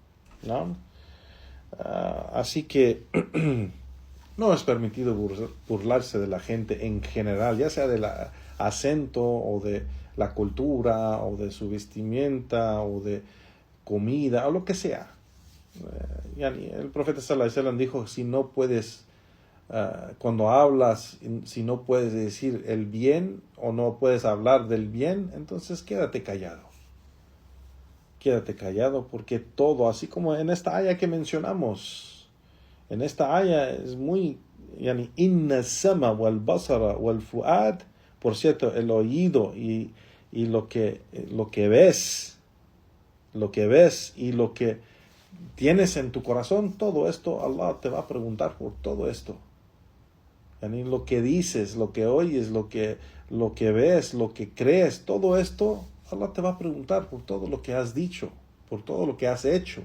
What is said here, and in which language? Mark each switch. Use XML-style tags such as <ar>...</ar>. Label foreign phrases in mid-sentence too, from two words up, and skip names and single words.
<es>Así que no es permitido burlarse de la gente en general, ya sea del acento o de la cultura o de su vestimenta o de comida o lo que sea. El profeta</es> <ar>صلى الله عليه وسلم</ar> <es>dijo, si no puedes, cuando hablas, si no puedes decir el bien o no puedes hablar del bien, entonces quédate callado. Quédate callado, porque todo, así como en esta aya que mencionamos, en esta aya es muy,</es> <ar>إن السمع والبصر والفؤاد,</ar> <es>por cierto, el oído y lo que ves y lo que tienes en tu corazón, todo esto, Allah te va a preguntar por todo esto. Lo que dices, lo que oyes, lo que ves, lo que crees, todo esto, Allah te va a preguntar por todo lo que has dicho, por todo lo que has hecho.</es>